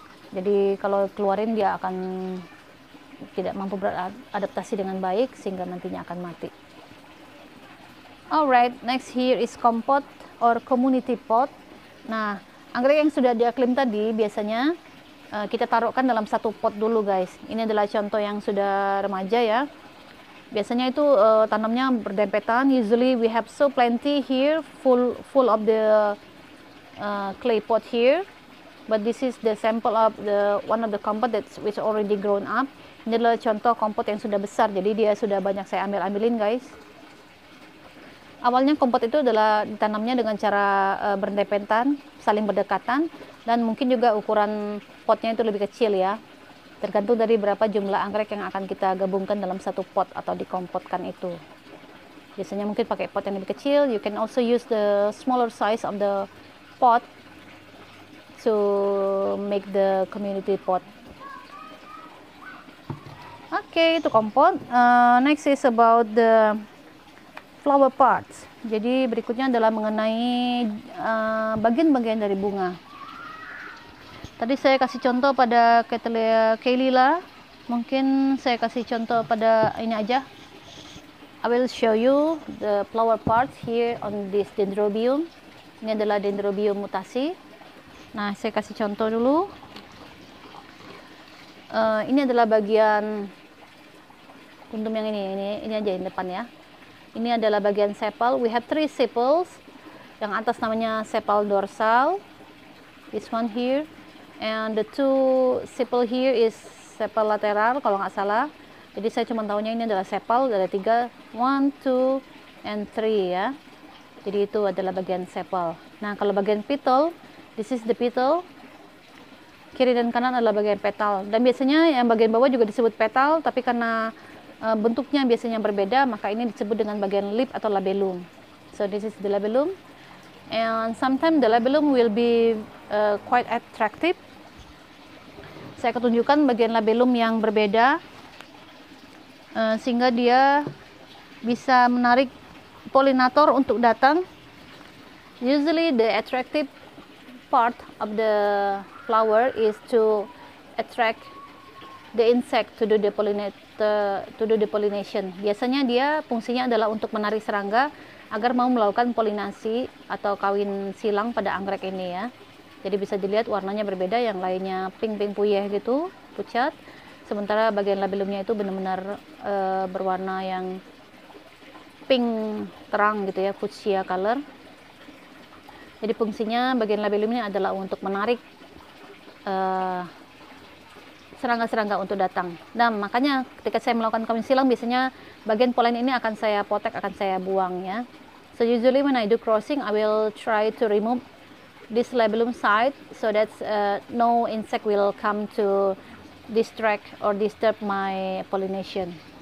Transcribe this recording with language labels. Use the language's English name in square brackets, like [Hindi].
[Indonesian] Jadi kalau keluarin dia akan tidak mampu beradaptasi dengan baik sehingga nantinya akan mati. [English] Alright, next here is compote or community pot. [Indonesian] Nah, anggrek yang sudah diaklim tadi biasanya kita taruhkan dalam satu pot dulu, guys. Ini adalah contoh yang sudah remaja ya. Biasanya itu tanamnya berdempetan. [English] Usually we have so plenty here, full of the clay pot here. But this is the sample of one of the compote that's which already grown up. [Indonesian] Ini adalah contoh kompot yang sudah besar, jadi dia sudah banyak saya ambilin, guys. Awalnya kompot itu adalah ditanamnya dengan cara berdempetan, saling berdekatan, dan mungkin juga ukuran potnya itu lebih kecil ya. Tergantung dari berapa jumlah anggrek yang akan kita gabungkan dalam satu pot atau dikompotkan itu. Biasanya mungkin pakai pot yang lebih kecil. [English] You can also use the smaller size of the pot to make the community pot. [Indonesian] Oke, itu kompot. [English] Next is about the flower parts. [Indonesian] Jadi berikutnya adalah mengenai bagian-bagian dari bunga. Tadi saya kasih contoh pada Cattleya caelila. Mungkin saya kasih contoh pada ini aja. [English] I will show you the flower parts here on this Dendrobium. [Indonesian] Ini adalah Dendrobium mutasi. Nah, saya kasih contoh dulu. Ini adalah bagian kuntum yang ini aja yang depan ya. Ini adalah bagian sepal. [English] We have 3 sepals. [Indonesian] Yang atas namanya sepal dorsal. [English] This one here. And the 2 sepal here is sepal lateral [Indonesian] kalau nggak salah. Jadi saya cuma tahunya ini adalah sepal. Ada 3. 1, 2, and 3 ya. Jadi itu adalah bagian sepal. Nah, kalau bagian petal, [English] this is the petal. [Indonesian] Kiri dan kanan adalah bagian petal. Dan biasanya yang bagian bawah juga disebut petal, tapi karena bentuknya biasanya berbeda, maka ini disebut dengan bagian lip atau labellum. [English] So this is the labellum, and sometimes the labellum will be quite attractive. [Indonesian] Saya akan tunjukkan bagian labellum yang berbeda, sehingga dia bisa menarik polinator untuk datang. [English] Usually the attractive part of the flower is to attract the insect to do the pollination. [Indonesian] Biasanya dia fungsinya adalah untuk menarik serangga agar mau melakukan polinasi atau kawin silang pada anggrek ini ya. Jadi bisa dilihat warnanya berbeda, yang lainnya pink puyeh gitu, pucat. Sementara bagian labellumnya itu benar-benar berwarna yang pink terang gitu ya, [English] fuchsia color. [Indonesian] Jadi fungsinya bagian labellum ini adalah untuk menarik serangga-serangga untuk datang. Nah, makanya ketika saya melakukan kawin silang, biasanya bagian polen ini akan saya potek, akan saya buang ya. [English] So usually when I do crossing, I will try to remove this labellum side so that no insect will come to distract or disturb my pollination.